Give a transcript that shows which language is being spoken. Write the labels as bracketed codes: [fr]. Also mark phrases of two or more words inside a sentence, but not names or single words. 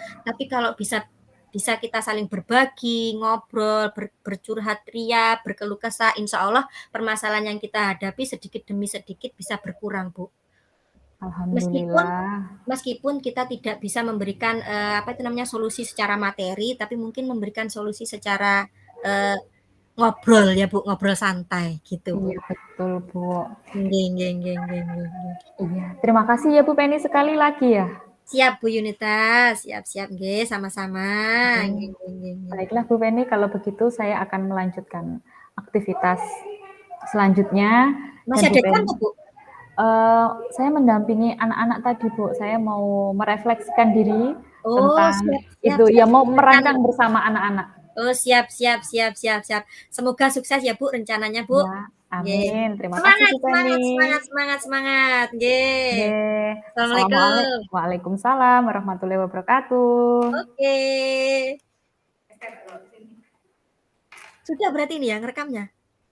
[id] Tapi kalau bisa bisa kita saling berbagi, ngobrol, bercurhat ria, berkeluh kesah, [ar] إن شاء الله [id] permasalahan yang kita hadapi sedikit demi sedikit bisa berkurang, Bu. Meskipun Alhamdulillah. meskipun kita tidak bisa memberikan solusi secara materi, tapi mungkin memberikan solusi secara ngobrol ya Bu, ngobrol santai gitu Bu. Iya betul Bu. [jv] Nggih, nggih, nggih, nggih, nggih, nggih. [id] Iya, terima kasih ya Bu Penny sekali lagi ya. Siap Bu Yunita, siap-siap nggih, sama-sama. [jv] Nggih, nggih, nggih, nggih. [id] Baiklah Bu Penny, kalau begitu saya akan melanjutkan aktivitas selanjutnya. Dan Masih Bu ada Penny, contoh Bu? saya mendampingi anak-anak tadi Bu. Saya mau merefleksikan diri Oh, tentang siap, siap, itu, siap. ya mau Rencana. merancang bersama anak-anak. Oh, siap, siap, siap, siap, siap. Semoga sukses ya Bu rencananya Bu. Ya, Nggih. amin. Terima kasih Semangat, Bu semangat, Penny. semangat, semangat, semangat. Nggih. Assalamualaikum. Assalamualaikum. [ar] وعليكم السلام ورحمة الله وبركاته. [id] Oke. Sudah berarti ini ya ngerekamnya?